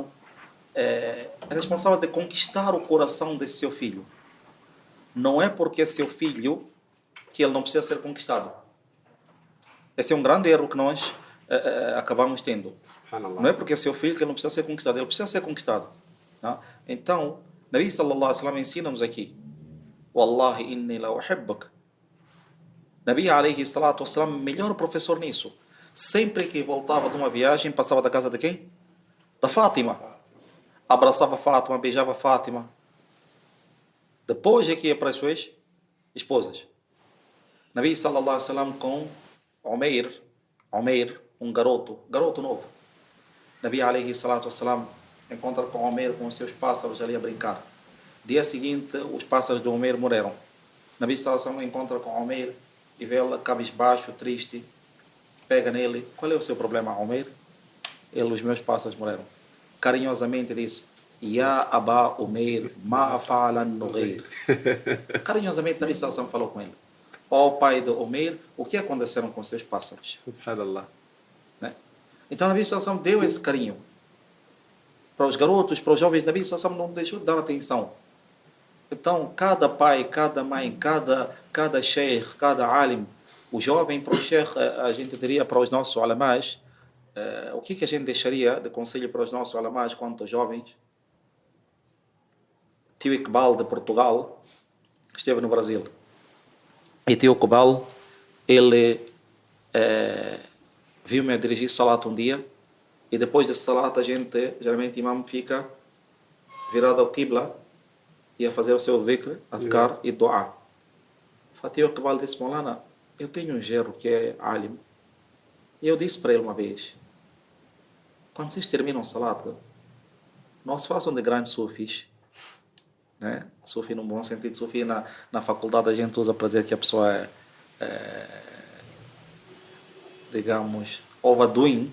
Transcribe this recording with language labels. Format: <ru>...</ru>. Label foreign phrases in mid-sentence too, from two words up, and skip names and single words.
<pt>É responsável de conquistar o coração desse seu filho. Não é porque é seu filho que ele não precisa ser conquistado. Esse é um grande erro que nós acabamos tendo. Subhanallah. Não é porque é seu filho que ele não precisa ser conquistado. Ele precisa ser conquistado. Não? Então,</pt> <ar>النبي صلى الله عليه وسلم</ar> <pt>ensina-nos aqui:</pt> <ar>والله إني لأحبك. النبي عليه الصلاة والسلام,</ar> <pt>melhor professor nisso. Sempre que voltava de uma viagem, passava da casa de quem? Da Fátima. Abraçava Fátima, beijava Fátima. Depois é que ia para as suas esposas. Nabi</pt> <ar>صلى الله عليه وسلم</ar> <pt>com Umair, um garoto novo. Nabi</pt> <ar>عليه الصلاة والسلام</ar> <pt>encontra com Umair com os seus pássaros ali a brincar. Dia seguinte, os pássaros de Umair morreram. Nabi</pt> <ar>صلى الله عليه وسلم</ar> <pt>encontra com Umair e vê ele cabisbaixo, triste. Pega nele: "Qual é o seu problema, Umair?" Ele: "Os meus pássaros morreram." Carinhosamente disse:</pt> <ar>"يا أبا عمير، ما فعل النغير."</ar> <pt>Carinhosamente Nabi</pt> <ar>صلى الله عليه وسلم</ar> <pt>falou com ele: "Ó pai de Umair, o que aconteceram com seus pássaros?" Subhanallah. Né? Então Nabi</pt> <ar>صلى الله عليه وسلم</ar> <pt>deu esse carinho para os garotos, para os jovens. Nabi</pt> <ar>صلى الله عليه وسلم</ar> <pt>não deixou de dar atenção. Então, cada pai, cada mãe, cada sheikh, cada alim, o jovem para o sheikh, a gente diria para os nossos ulamás, o que a gente deixaria de conselho para os nossos ulamás quanto aos jovens? Tio Iqbal de Portugal esteve no Brasil. E Tio Iqbal, ele viu-me a dirigir salat um dia, e depois de salat a gente, geralmente imam fica virado ao Qibla, ia fazer o seu dhikr, adhkar e dua. Fatih Iqbal disse, Maulana, eu tenho um genro que é alim. E eu disse para ele uma vez, quando vocês terminam o salat, não se façam de grandes sufis, né? Sufi no bom sentido, sufi na faculdade a gente usa para dizer que a pessoa digamos, overdoing,</pt>